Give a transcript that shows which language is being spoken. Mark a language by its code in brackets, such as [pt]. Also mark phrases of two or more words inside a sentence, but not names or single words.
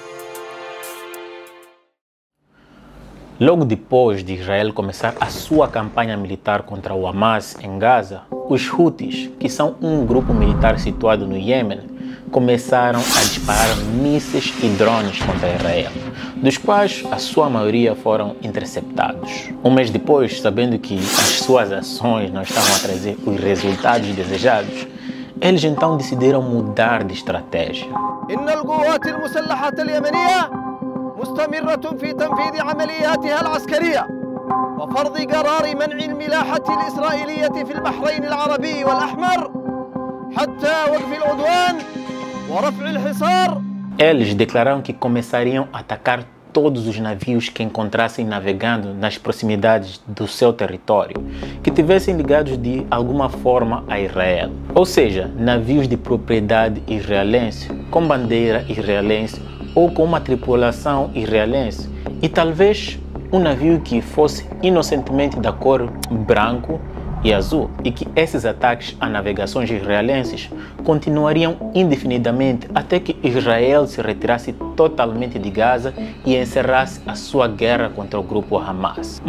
[pt] Logo depois de Israel começar a sua campanha militar contra o Hamas em Gaza, os Houthis, que são um grupo militar situado no Iêmen, começaram a disparar mísseis e drones contra Israel, dos quais a sua maioria foram interceptados. Um mês depois, sabendo que as suas ações não estavam a trazer os resultados desejados, eles então decidiram mudar de estratégia. [ar] مستمرة في تنفيذ عملياتها العسكرية وفرض قرار منع الملاحة الإسرائيلية في البحرين العربي والأحمر حتى وقف العدوان ورفع الحصار. [pt] Eles declararam que começariam a atacar todos os navios que encontrassem navegando nas proximidades do seu território, que tivessem ligados de alguma forma a Israel. Ou seja, navios de propriedade israelense, com bandeira israelense, ou com uma tripulação israelense, e talvez um navio que fosse inocentemente da cor branco e azul, e que esses ataques a navegações israelenses continuariam indefinidamente até que Israel se retirasse totalmente de Gaza e encerrasse a sua guerra contra o grupo Hamas.